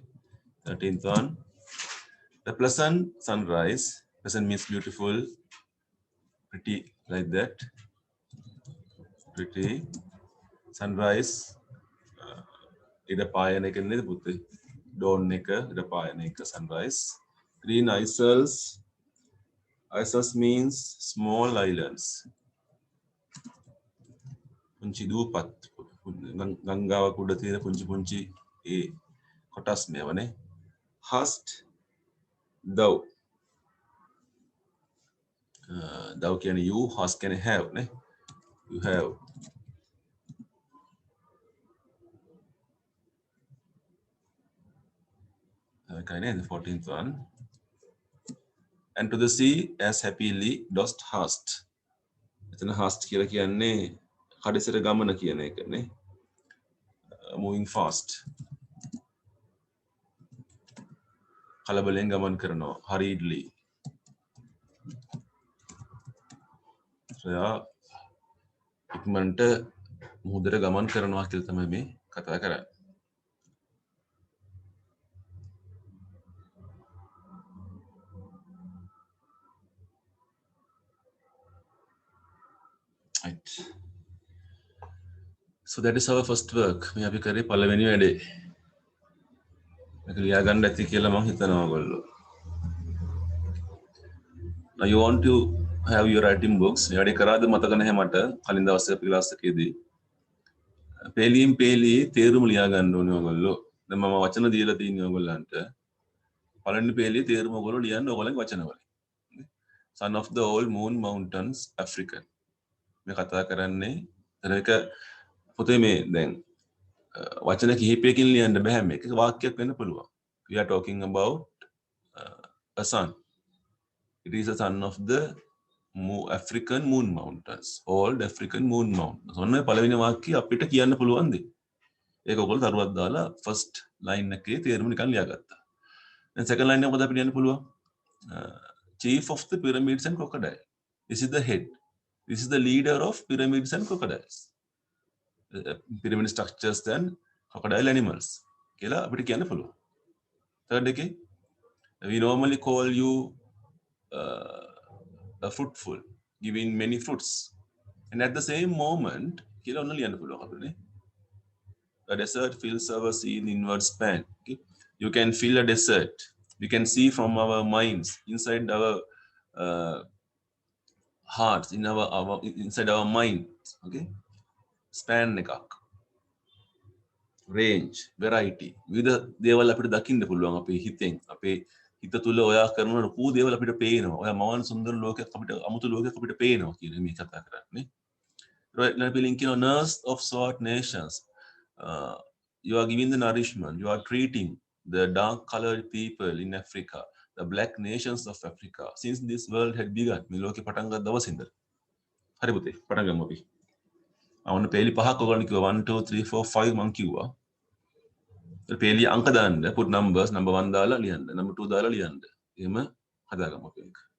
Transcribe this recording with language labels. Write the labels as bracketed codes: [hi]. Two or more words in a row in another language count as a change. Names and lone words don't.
[en] 13th one. The pleasant sunrise. Pleasant means beautiful, pretty like that. Pretty sunrise. [si] ඉර පායන එක නේද පුතේ? Dawn එක ඉර පායන එක [en] sunrise. Green isles. Isles means small islands. [si] පුංචි දූපත්. ගංගාවක් උඩ තියෙන පුංචි පුංචි ඒ කොටස් මේවනේ. Hast thou. Thou කියන්නේ you, hast කියන්නේ have නේ. [en] You have. Okay, the 14th one. And to the sea as happily dost hast. [si] එතන hast කියලා කියන්නේ කඩසර ගමන කියන එකනේ. [en] Moving fast. [si] කලබලෙන් ගමන් කරනවා. [en] Hurriedly. [si] එයා ඉක්මනට මුහුදට ගමන් කරනවා කියලා තමයි මේ කතා කරන්නේ. [en] Right. So that is our first work. [si] මේ අපි කරේ පළවෙනි වැඩේ. මේක ලියා ගන්න ඇති කියලා මම හිතනවා ඔයගොල්ලෝ. [en] Now you want to have your writing books. [si] මේ වැඩේ කරාද මතක නැහැ මට කලින් දවසේ අපි ක්ලාස් එකේදී. පේලියෙන් පේලි තේරුම ලියා ගන්න ඕනේ ඔයගොල්ලෝ. දැන් මම වචන දීලා තියෙනවා ඔයගොල්ලන්ට. පළවෙනි පේලියේ තේරුම ඔයගොල්ලෝ ලියන්න ඔයගොල්ලන්ගේ වචන වලින්. [en] Son of the old moon mountains African. [si] මේ කතා කරන්නේ ඒක පොතේ මේ දැන් වචන කිහිපයකින් ලියන්න බෑ මේක වාක්‍යයක් වෙන්න පුළුවන්. [en] We are talking about a sun. It is a son of the African moon mountains. Old African moon mountains. [si] ඔන්න පළවෙනි වාක්‍යය අපිට කියන්න පුළුවන් දෙයක්. ඒක ඔයගොල්ලෝ තරුවක් දාලා [en] first line [si] එකේ තේරුම නිකන් ලියාගත්තා. දැන් [en] second line [si] එක මොකද අපිට කියන්න පුළුවන්? [en] Chief of the pyramids and crocodile. This is the head. This is the leader of pyramids and crocodiles. Pyramid structures and crocodile animals. [si] කියලා අපිට කියන්න පුළුවන්. [en] Third එකේ we normally call you a fruitful, giving many fruits. And at the same moment, [si] කියලා ඔන්න ලියන්න පුළුවන් අපිට. [en] A desert fills our seen inward span. Okay? You can feel a desert. We can see from our minds, inside our hearts, inside our minds. Okay? Span එකක්. Range, variety. [si] විවිධ දේවල් අපිට දකින්න පුළුවන් අපේ හිතෙන්. අපේ හිත තුල ඔයා කරන ලොකු දේවල් අපිට පේනවා. ඔයා මවන සුන්දර ලෝකයක් අපිට අමුතු ලෝකයක් අපිට පේනවා කියන මේ කතා කරන්නේ. [en] Right, now we link nurse of sword nations. You are giving the nourishment. You are treating the dark-colored people in Africa, the black nations of Africa, since this world had begun. [si] මේ ලෝකේ පටන් ගත්ත දවසේ ඉඳලා. හරි පුතේ, පටන් ගමු අපි. අවුන පේලි පහක් ඔයගොල්ලෝ කිව්වා 1 2 3 4 5 මං කිව්වා. පේලි අංක දාන්න, [en] put numbers, number 1 [si] දාලා ලියන්න, number 2 දාලා ලියන්න. එහෙම හදාගමු අපි ඒක.